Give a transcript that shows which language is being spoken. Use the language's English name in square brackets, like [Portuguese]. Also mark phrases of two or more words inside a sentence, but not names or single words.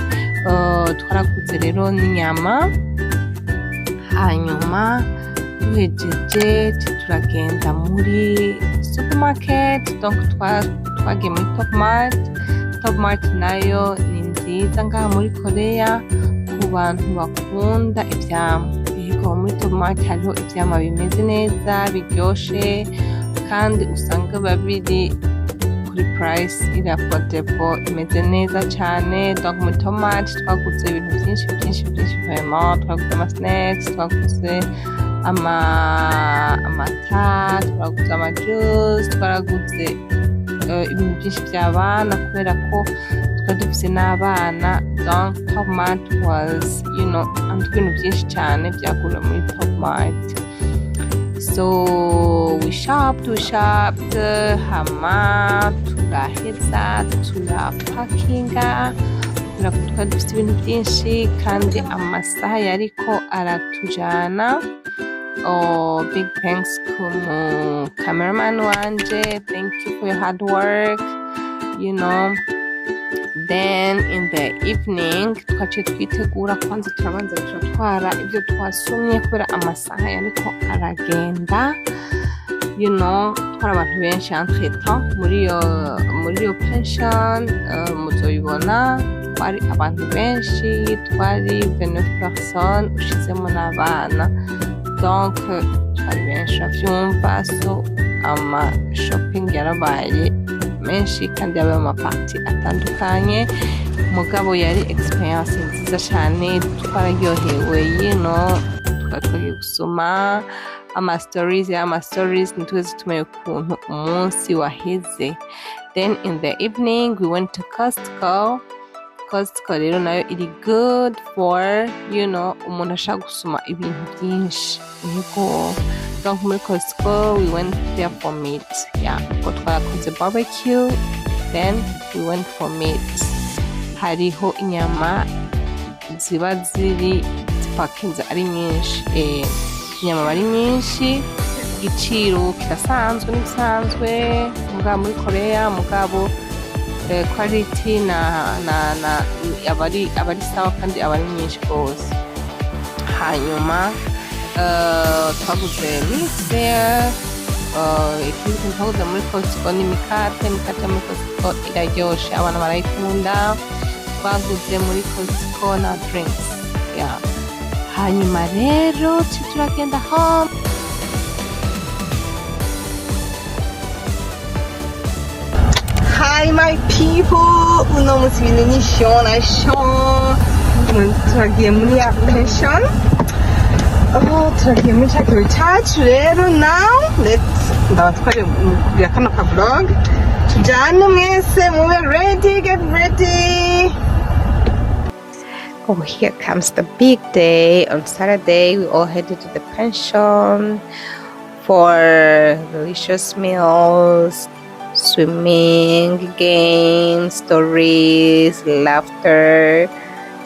[Rundi] Twaraguze rero n'inyama, hanyuma duhejeje turagenda muri supermarket, donc twagiye muri Top Mart nayo ni nziza ngaha muri Korea ku bantu bakunda ivyamwa. Yego muri Top Mart hariho ivyamwa bimeze neza biryoshe kandi usanga babiri price iri affordable, imeze neza cyane. Donc muri Top Mart twaguze ibintu byinshi vraiment. Twaguze ama snacks, twaguze amata, twaguze ama juice, twaraguze ibintu byinshi by'abana kubera ko twari dufise n'abana. Donc Top Mart was ibintu byinshi cyane byagura muri Top Mart. [English] So we shopped, [Rundi] hama turaheza turapakinga kubera ko twari dufite ibintu byinshi kandi amasaha yariko aratujana. [English] Big thanks [Rundi] ku cameraman wanje, [English] thank you for your hard work. Then in the evening [Rundi] twaciye twitegura kwanza turabanza turatwara ibyo twasumye kubera amasaha yariko aragenda. Twari abantu benshi [French] entre temps [Rundi] muri iyo pension, muzoyibona twari abantu benshi, twari 29 personnes ushizemo n'abana, donc twari benshi avyumva. So ama shopping yarabaye menshi kandi yabaye amaparti atandukanye, mugabo yari experience nziza cyane. Twararyohewe, twagiye gusoma ama stories ntitweze tumenye ukuntu umunsi waheze. [English] Then in the evening we went to Costco [Rundi] rero nayo iri [English] good for [Rundi] umuntu ashaka gusoma ibintu byinshi. Yego, donc muri Costco [English] we went there for meat. [Rundi] Ko twarakoze [English] barbecue, then we went for meat. [Rundi] Hariho inyama ziba zipakinze ari nyinshi, inyama ari nyinshi, igiciro kirasanzwe n'ibisanzwe mugabo muri Korea, mugabo quality na abari sawa kandi abari nyinshi rwose. Hanyuma twaguze mixer, ikindi kintu twaguze muri Costco ni imikate muri Costco iraryoshe, abantu barayikunda. Twaguze muri Costco na drinks. Hanyuma rero turagenda home. [English] Hi my people, [Rundi] uno munsi ibintu ni shona turagiye muri ya pension. Turagiye muri cya kirori cyacu rero. Now ndabatware kugira kano ka vlog, tujyane mwese mube ready, [English] get ready. Here comes the big day. On Saturday we all headed to the pension for delicious meals, swimming, games, stories, laughter.